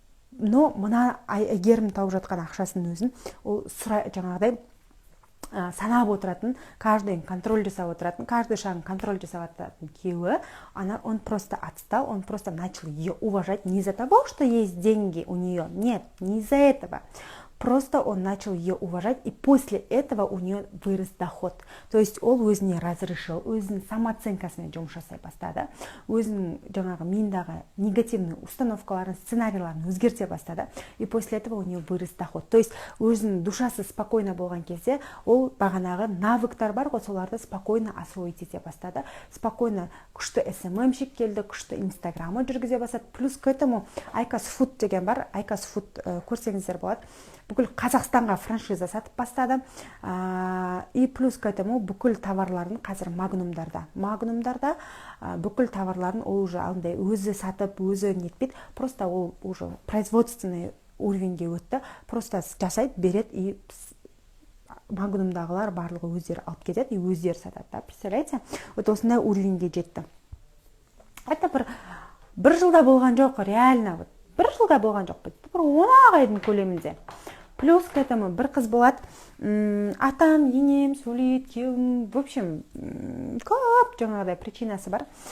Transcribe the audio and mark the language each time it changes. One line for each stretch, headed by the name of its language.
Kazakh: но мына әйгерім тауып жатқан ақшасын өзін ол жаңағыдай санап отыратын, каждый контроль жасап отыратын, каждый шагын контроль жасап отыратын күйеуі,
Russian: он просто отстал, он просто начал ее уважать не из-за того, что есть деньги у нее, нет, не из-за этого. Просто он начал ее уважать, и после этого у нее вырос доход.
Kazakh: То есть ол өзіне разрешил, өзінің самооценкасымен жұмыс жасай бастады, өзінің жаңағы миындағы негативный установкаларын, сценарийларын өзгерте бастады,
Russian: и после этого у нее вырос доход.
Kazakh: То есть өзінің душасы спокойно болған кезде, ол бағанағы навыктар бар ғой, соларды спокойно освоить ете бастады. Спокойно күшті SMM-шік келді, күшті инстаграмы жүргізе бастады.
Russian: Плюс к этому
Kazakh: Айкас Фуд деген бар, Айкас Фуд көрсеңіздер болады. Бүкіл Қазақстанға франшиза сатып бастады. И плюс к этому бүкіл товарларын қазір Магнумдарда бүкіл товарларын ол уже андай өзі сатып, өзі нетпейді. Просто ол уже производственный уровеньге өтті. Просто жасайды, береді, и Магнумдағылар барлығы өздері алып кетеді, и өздері сатады. Представляете? Вот осындай уровеньге жетті. Это бір жылда болған жоқ, реально. Бір жылда болған жоқ. Бір 10 айдың көлемінде. Плюс к этому бір қыз болады, атам, енем, сөйлейді, күйеуім, в общем, көп жаңағыдай причинасы бар.